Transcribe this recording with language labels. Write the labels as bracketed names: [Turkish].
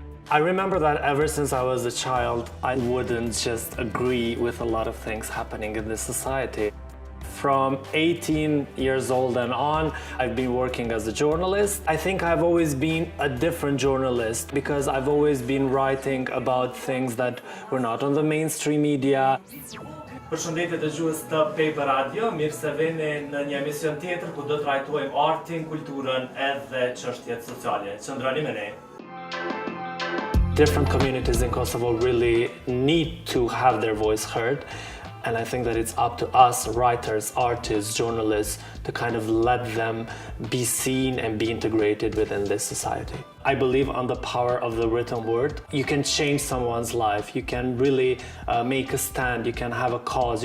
[English] I remember that ever since I was a child, I wouldn't just agree with a lot of things happening in this society. From 18 years old and on, I've been working as a journalist. I think I've always been a different journalist because I've always been writing about things that were not on the mainstream media. [Albanian] Përshëndetje dëgjues të Paper Radio, mirë se vini në një emision tjetër ku do të trajtojmë artin, kulturën edhe çështjet sociale. Qëndroni me ne. [English] Different communities in Kosovo really need to have their voice heard. And I think that it's up to us, writers, artists, journalists, to kind of let them be seen and be integrated within this society. I believe on the power of the written word. You can change someone's life. You can really make a stand. You can have a cause.